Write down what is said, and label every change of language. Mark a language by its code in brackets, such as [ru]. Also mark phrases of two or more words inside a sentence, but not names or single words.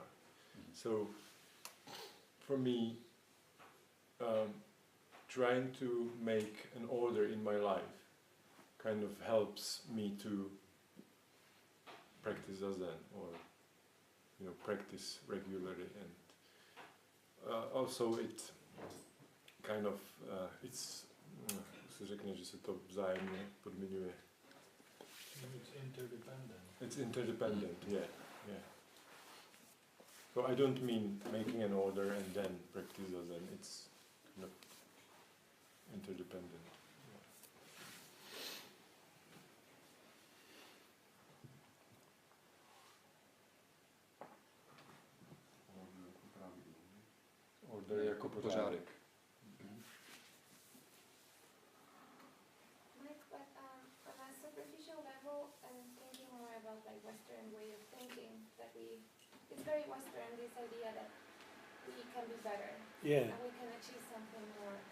[en] So, for me, trying to make an order in my life kind of helps me to practice zazen, or practice regularly, and also it kind of it's [cs] se řekne, že se to vzájemně podmiňuje. [en] It's interdependent. It's interdependent, yeah. So I don't mean making an order and then practice zazen. It's kind of interdependent. [cs] Order jako pořádek. [en] But on a superficial level, and thinking more about like Western way of thinking, that it's very Western, this idea that we can be better, yeah, and we can achieve something more, and